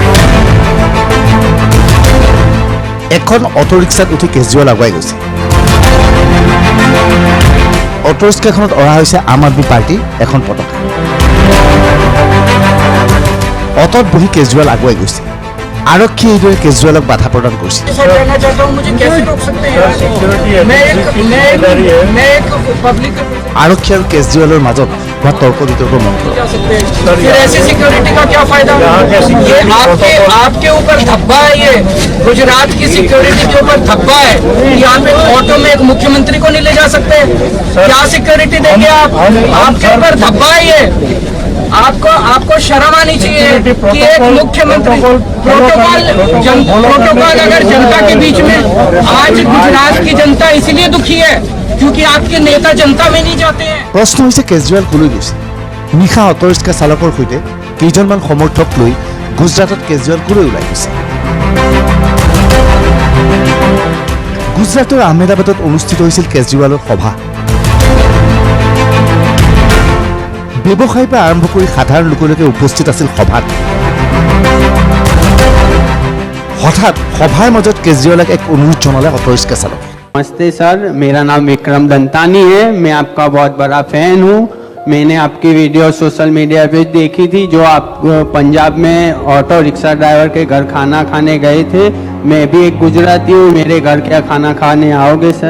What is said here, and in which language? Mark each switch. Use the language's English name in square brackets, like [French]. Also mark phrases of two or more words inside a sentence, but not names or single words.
[Assamese] এখন অটো ৰিক্সাত উঠি কেজৰিৱাল আগুৱাই গৈছে অটো ৰিক্সাখনত অৰা হৈছে আম আদমি পাৰ্টি এখন পতাকা অটোত বহি কেজৰিৱাল আগুৱাই গৈছে আৰক্ষীয়ে এইদৰে কেজৰিৱালক বাধা প্ৰদান কৰিছিল আৰক্ষী আৰু কেজৰিৱালৰ মাজত হোৱা তৰ্ক বিতৰ্কৰ মন্ত্ৰ [Hindi] गुजरात की सिक्योरिटी के ऊपर धब्बा है यहाँ पे ऑटो में एक मुख्यमंत्री को नहीं ले जा सकते क्या सिक्योरिटी देंगे आप आपके ऊपर धब्बा है ये आपको शर्म आनी चाहिए कि एक मुख्यमंत्री प्रोटोकॉल अगर जनता के बीच में आज गुजरात की जनता इसलिए दुखी है क्योंकि आपके नेता जनता में नहीं जाते हैं [Assamese] प्रश्न হৈছে কেজৰিৱাল কলৈ গৈছে নিশা অটো ৰিক্সা চালকৰ সৈতে কেইজনমান সমৰ্থক লৈ গুজৰাটত কেজৰিৱাল কলৈ ওলাই গৈছে গুজৰাটৰ আহমেদাবাদত অনুষ্ঠিত হৈছিল কেজৰিৱালৰ সভা ব্যৱসায়ৰ পৰা আৰম্ভ কৰি সাধাৰণ লোকলৈকে উপস্থিত আছিল সভাত হঠাৎ সভাৰ মাজত কেজৰিৱালক এক অনুৰোধ জনালে অটো ৰিক্সা চালকে [Hindi] नमस्ते सर मेरा नाम विक्रम दंतानी है मैं आपका बहुत बड़ा फैन हूँ मैंने आपकी वीडियो सोशल मीडिया पे देखी थी जो आप पंजाब में ऑटो रिक्शा ड्राइवर के घर खाना खाने गए थे मैं भी एक गुजराती हूँ मेरे घर क्या खाना खाने आओगे सर